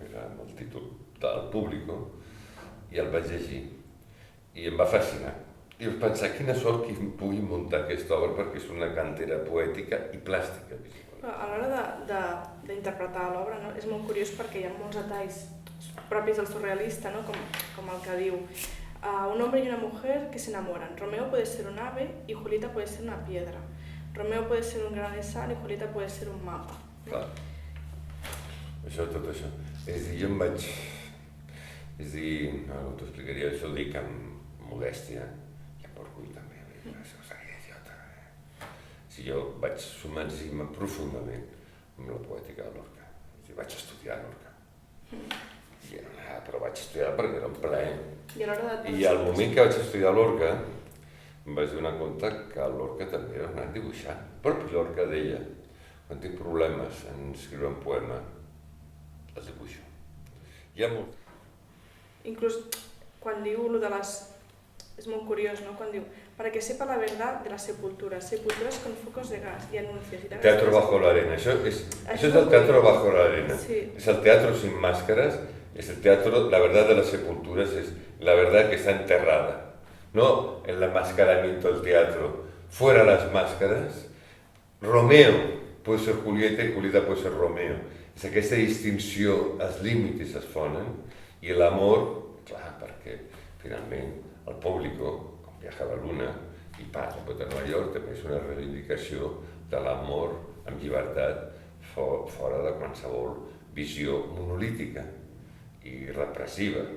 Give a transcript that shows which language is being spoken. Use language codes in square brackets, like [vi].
[ca] Era amb el títol del Público, i el vaig llegir. I em va fascinar. I vaig pensar, quina sort que pugui muntar aquesta obra perquè és una cantera poètica i plàstica. Però a l'hora d'interpretar l'obra, no? És molt curiós perquè hi ha molts detalls propis del surrealista, no? Com el que diu: [es] un hombre y una mujer que se enamoran. Romeo puede ser un ave y Julieta puede ser una piedra. Romeo puede ser un grano de sal y Julieta puede ser un mapa. [ca] Clar. Tot això. És a dir, jo em vaig... És a dir, no t'ho explicaria, això ho dic amb modèstia, orgull també, això seria idiota. Si jo vaig submergir-me profundament amb la poètica de Lorca, vaig estudiar a Lorca. Però vaig estudiar perquè era un plaer. I al moment que vaig estudiar a Lorca em vaig donar compte que Lorca també era un gran dibuixant. Però Lorca deia: quan tinc problemes en escriure un poema, els dibuixo. Hi ha molt. Inclús quan diu lo de les... [es] Es muy curioso, ¿no? Cuando digo, para que sepa la verdad de las sepulturas con focos de gas y anuncios. Teatro bajo la arena, [ca] això és [es] el teatro bajo la arena. Sí. Es el teatro sin máscaras, es el teatro, la verdad de las sepulturas es la verdad que está enterrada. No el enmascaramiento del teatro, fuera las máscaras. Romeo puede ser Julieta y Julieta puede ser Romeo. [ca] És aquesta distinció, els límits es fonen, i l'amor, clar, perquè finalment el Público, com Viaja a la Luna i Parla de Nova York, també és una reivindicació de l'amor amb llibertat fora de qualsevol visió monolítica i repressiva.